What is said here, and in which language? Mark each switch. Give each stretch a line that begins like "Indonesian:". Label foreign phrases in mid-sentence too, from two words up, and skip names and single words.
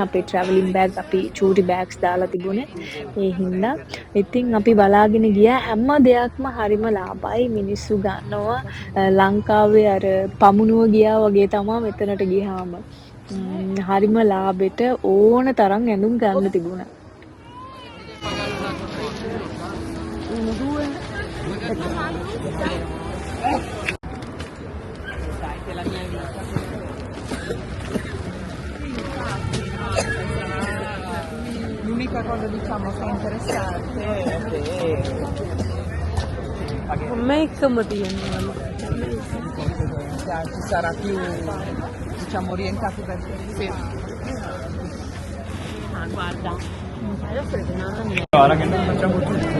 Sinhala: අපේ
English: traveling bag
Sinhala: අපි චූටි බෑග්ස් දාලා තිබුණේ. ඒ හින්දා ඉතින් අපි බලාගෙන ගියා හැම දෙයක්ම හරිම ලාභයි. මිනිස්සු ගන්නවා ලංකාවේ අර පමුණුව ගියා වගේ තමයි මෙතනට ගියාම. හරිම ලාභෙට ඕන තරම් ඇඳුම් ගන්න තිබුණා.
Italian: L'unica cosa diciamo che è interessante è che
Sinhala: මේකම තියෙනවා.
Italian: ci sarà più diciamo orientato verso il sì. guarda. Guarda che noi facciamo tutto.